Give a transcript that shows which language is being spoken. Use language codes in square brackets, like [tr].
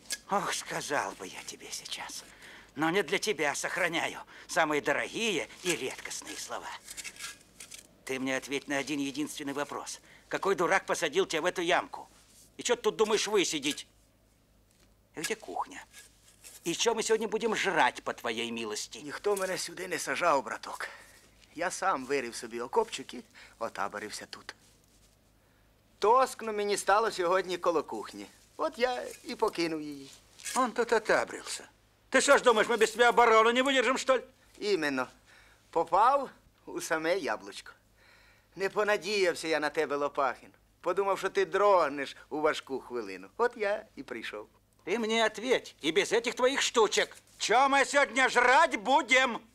[ru] Ох, сказал бы я тебе сейчас. Но не для тебя сохраняю самые дорогие и редкостные слова. Ты мне ответь на один единственный вопрос. Какой дурак посадил тебя в эту ямку? И что ты тут думаешь высидеть? Где кухня? И что мы сегодня будем жрать, по твоей милости? [uk] Ніхто мене сюди не сажав, браток. Я сам вирив собі окопчик і отаборився тут. Тоскно мені стало сьогодні коло кухні. От я і покинув її. [ru] Он тут отабрился. Ты что ж думаешь, мы без тебя оборону не выдержим, что ли? [uk] Іменно. Попав у саме яблучко. Не понадіявся я на тебе, Лопахін. Подумав, що ти дрогнеш у важку хвилину. От я і прийшов. [ru] Ты мне ответь, и без этих твоих штучек. Что мы сегодня жрать будем?